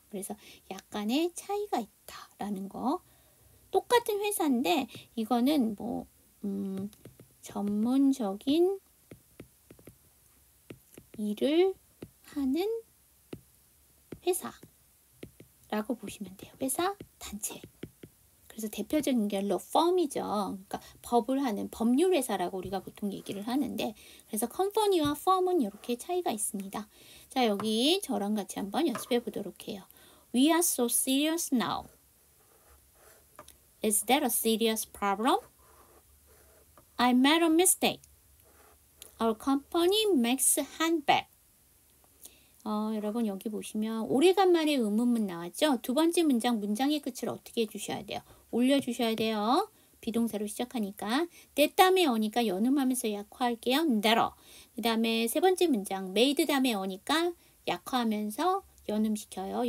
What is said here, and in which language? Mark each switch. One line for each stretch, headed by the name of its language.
Korean: 그래서 약간의 차이가 있다라는 거. 똑같은 회사인데 이거는 뭐 전문적인 일을 하는 회사라고 보시면 돼요. 회사, 단체. 그래서 대표적인 결로 firm이죠. 그러니까 법을 하는 법률 회사라고 우리가 보통 얘기를 하는데, 그래서 컴퍼니와 firm은 이렇게 차이가 있습니다. 자, 여기 저랑 같이 한번 연습해 보도록 해요.
English: We are so serious now. Is that a serious problem? I made a mistake. Our company makes handbag.
Korean: 여러분 여기 보시면 오래간만에 의문문 나왔죠? 두 번째 문장의 끝을 어떻게 해주셔야 돼요? 올려주셔야 돼요. 비동사로 시작하니까. that 다음에 어니까 연음하면서 약화할게요.
English: that'll.
Korean: 그 다음에 세 번째 문장 made 다음에 어니까 약화하면서 연음시켜요.